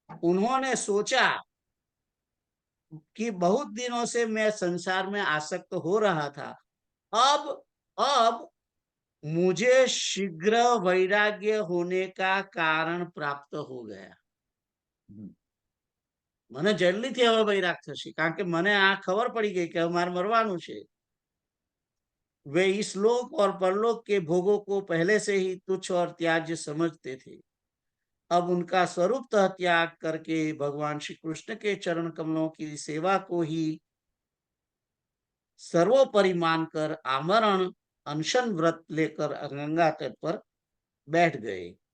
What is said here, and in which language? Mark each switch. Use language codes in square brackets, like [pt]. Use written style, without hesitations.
[hi] उन्होंने सोचा कि बहुत दिनों से मैं संसार में आसक्त हो रहा था, अब मुझे शीघ्र वैराग्य होने का कारण प्राप्त हो गया। [gu] મને જલ્દીથી હવે વૈરાગ થશે, કારણ કે મને આ ખબર પડી ગઈ કે મારે મરવાનું છે। [hi] वे इस लोक और परलोक के भोगों को पहले से ही तुच्छ और त्याज्य समझते थे। अब उनका स्वरूपतः त्याग करके भगवान श्री कृष्ण के चरण कमलों की सेवा को ही सर्वोपरि मानकर आमरण अनशन व्रत लेकर गंगा तट पर बैठ गए।